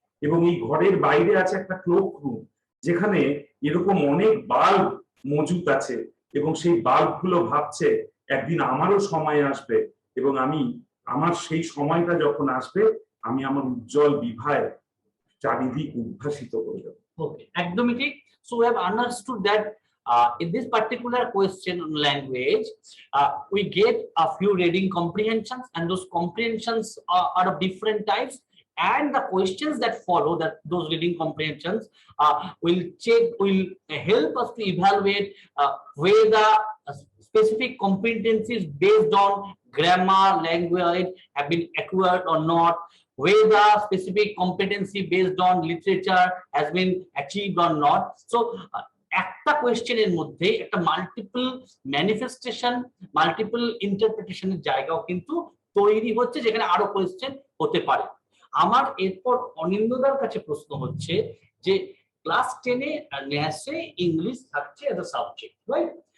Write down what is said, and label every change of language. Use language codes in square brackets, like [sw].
[bn] এবং এই ঘরের বাইরে আছে একটা ক্লোক রুম, যেখানে এরকম অনেক বাল্ব মজুত আছে, এবং সেই বাল্ব গুলো ভাবছে একদিন আমারও সময় আসবে, এবং আমি আমার সেই সময়টা যখন আসবে আমি আমার উজ্জ্বল বিভায় চারিদিক উদ্ভাসিত করে দেব। Okay, একদমই ঠিক। [en] So we have understood that in this particular question on language, we get a few reading comprehensions, and those comprehensions are of different types. And the questions that follow that those reading comprehensions will help us to evaluate whether the specific competencies based on grammar, language have been acquired or not, whether specific competency based on literature has been achieved or not. [bn] So একটা কোয়েশ্চেনের মধ্যে একটা multiple manifestation, multiple ইন্টারপ্রিটেশনের জায়গাও কিন্তু তৈরি হচ্ছে, যেখানে আরো question হতে পারে। আমার এরপর অনিন্দ্যদার কাছে প্রশ্ন হচ্ছে যে ক্লাস 10-এ ন্যাসে ইংলিশ থাকছে এজ আ সাবজেক্ট, রাইট?